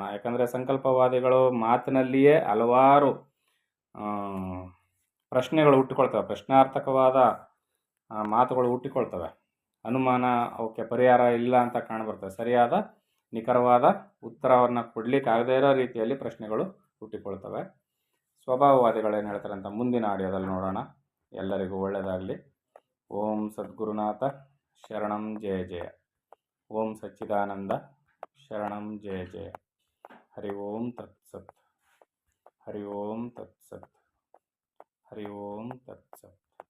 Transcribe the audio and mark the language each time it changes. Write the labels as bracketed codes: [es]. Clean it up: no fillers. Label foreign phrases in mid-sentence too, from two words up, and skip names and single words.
[kn] ಯಾಕಂದರೆ ಸಂಕಲ್ಪವಾದಿಗಳು ಮಾತಿನಲ್ಲಿಯೇ ಹಲವಾರು ಪ್ರಶ್ನೆಗಳು ಹುಟ್ಟಿಕೊಳ್ತವೆ, ಪ್ರಶ್ನಾರ್ಥಕವಾದ ಮಾತುಗಳು ಹುಟ್ಟಿಕೊಳ್ತವೆ. ಅನುಮಾನ ಅವಕ್ಕೆ ಪರಿಹಾರ ಇಲ್ಲ ಅಂತ ಕಾಣಬರ್ತವೆ. ಸರಿಯಾದ ನಿಖರವಾದ ಉತ್ತರವನ್ನು ಕೊಡಲಿಕ್ಕೆ ಆಗದೇ ಇರೋ ರೀತಿಯಲ್ಲಿ ಪ್ರಶ್ನೆಗಳು ಹುಟ್ಟಿಕೊಳ್ತವೆ. ಸ್ವಭಾವವಾದಿಗಳೇನು ಹೇಳ್ತಾರೆ ಅಂತ ಮುಂದಿನ ಆಡಿಯೋದಲ್ಲಿ ನೋಡೋಣ. ಎಲ್ಲರಿಗೂ ಒಳ್ಳೆಯದಾಗಲಿ. [sa] ಓಂ ಸದ್ಗುರುನಾಥ ಶರಣಂ ಜಯ ಜಯ. ಓಂ ಸಚ್ಚಿದಾನಂದ ಶರಣಂ ಜಯ ಜಯ. ಹರಿ ಓಂ ತತ್ಸತ್. ಹರಿ ಓಂ ತತ್ಸತ್. ಹರಿ ಓಂ ತತ್ಸತ್.